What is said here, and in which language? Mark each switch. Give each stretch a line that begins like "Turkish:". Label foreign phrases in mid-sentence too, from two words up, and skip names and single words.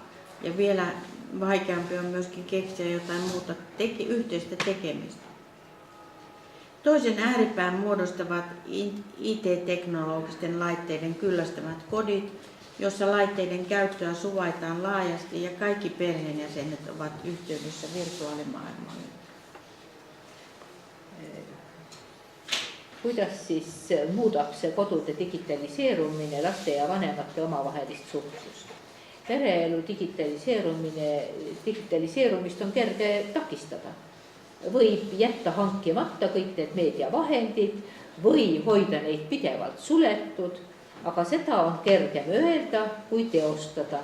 Finnish: Ja vielä vaikeampi on myöskin keksiä jotain muuta yhteistä tekemistä. Toisen ääripään muodostavat IT-teknologisten laitteiden kyllästämät kodit, jossa laitteiden käyttöä suvaitaan laajasti ja kaikki perheenjäsenet ovat yhteydessä virtuaalimaailmaan.
Estonian: Kuidas siis muudab see kodude digitaliseerumine laste ja vanemate omavahelist suhtlust? Pereelu digitaliseerumist on kerge takistada. Võib jätta hankimata kõik need meediavahendid või hoida neid pidevalt suletud, aga seda on kergem öelda kui teostada.